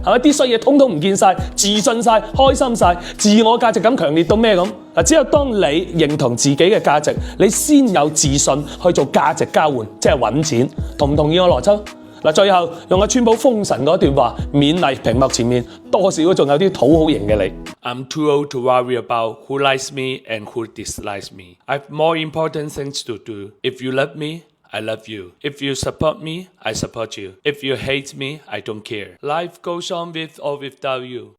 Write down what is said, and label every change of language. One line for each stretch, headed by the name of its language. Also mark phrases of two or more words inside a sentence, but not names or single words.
Cantonese: 係咪啲衰嘢通通唔見晒，自信晒，開心晒，自我價值感強烈到咩咁？嗱，只有當你認同自己嘅價值，你先有自信去做價值交換，即係揾錢。同唔同意我邏輯？嗱，最後用阿川普封神嗰段話勉勵屏幕前面多少都仲有啲討好型嘅你。
English: I'm too old to worry about who likes me and who dislikes me. I've more important things to do. If you love me, I love you. If you support me, I support you. If you hate me, I don't care. Life goes on with or without you.